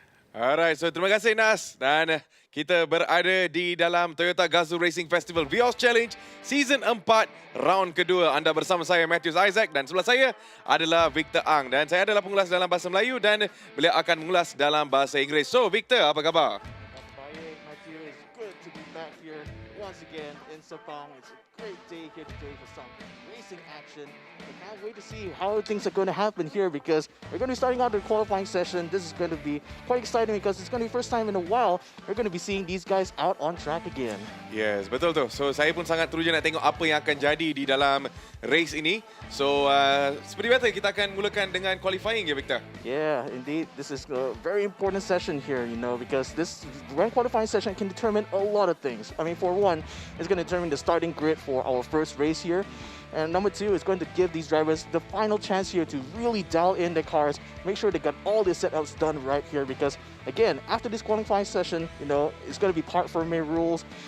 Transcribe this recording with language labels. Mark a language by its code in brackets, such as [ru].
[ms] Alright, so terima kasih Nas. Dan kita berada di dalam Toyota Gazoo Racing Festival Vios Challenge Season 4 round kedua. Anda bersama saya Matthews Isaac dan sebelah saya adalah Victor Ang. Dan saya adalah pengulas dalam bahasa Melayu dan beliau akan mengulas dalam bahasa Inggeris. So Victor, apa khabar? Baik, [en] Matthew. It's good to be back here once again in Sepang. It's great day here today for some racing action. I can't wait to see how things are going to happen here because we're going to be starting out the qualifying session. This is going to be quite exciting because it's going to be the first time in a while we're going to be seeing these guys out on track again. [ms] Yes, betul tu. So saya pun sangat teruja nak tengok apa yang akan jadi di dalam race ini. So seperti biasa kita akan mulakan dengan qualifying ya Victor. [en] Yeah, indeed. This is a very important session here, because this grand qualifying session can determine a lot of things. I mean, for one, it's going to determine the starting grid for our first race here. And number two, it's going to give these drivers the final chance here to really dial in their cars, make sure they got all their setups done right here because, again, after this qualifying session, it's going to be part forming rules.